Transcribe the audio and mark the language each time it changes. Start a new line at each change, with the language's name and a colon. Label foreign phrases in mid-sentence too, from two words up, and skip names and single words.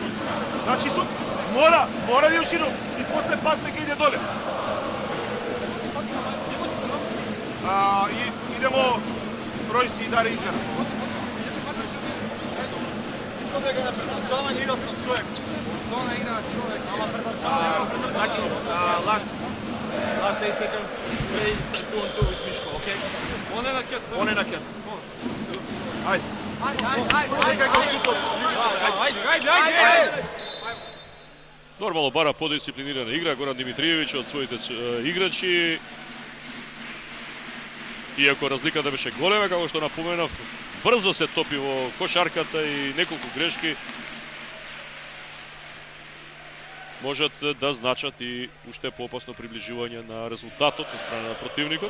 Macedonian: Значи мора да е широко и после пас нека иде доле. Идемо Ројси и Даре измена. Дека на претрчавање игра кон човек. Зона игра човек, ама претрчавање. Значи,
English: last 8 second play 2 on 2 with Мишко, okay?
Macedonian: On е на кец. Ајде. Ајде. Нормално бара подисциплинирана игра Горан Димитриевиќ од своите играчи. Иако разликата беше голема, како што напоменав, брзо се топи во кошарката и неколку грешки можат да значат и уште поопасно приближување на резултатот на страна на противникот.